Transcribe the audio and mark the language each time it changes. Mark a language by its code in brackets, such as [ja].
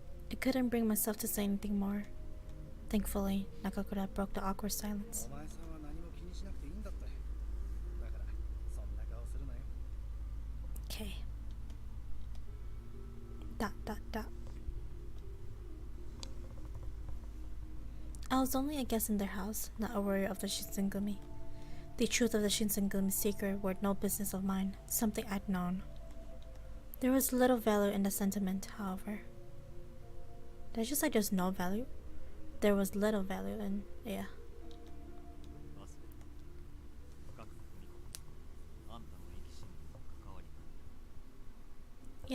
[en] I couldn't bring myself to say anything more. Thankfully, Nakakura broke the awkward silence. [ja] お前さんは何も気にしなくていいんだって。だからそんな顔するなよ。 [en] Okay. ... I was only a guest in their house, not a warrior of the Shinsengumi. The truth of the Shinsengumi secret were no business of mine, something I'd known. There was little value in the sentiment, however. Did I just say there's no value? There was little value in, yeah. [ja] アスベル、深く踏み込む。あんたの生き死ににも関わりがある。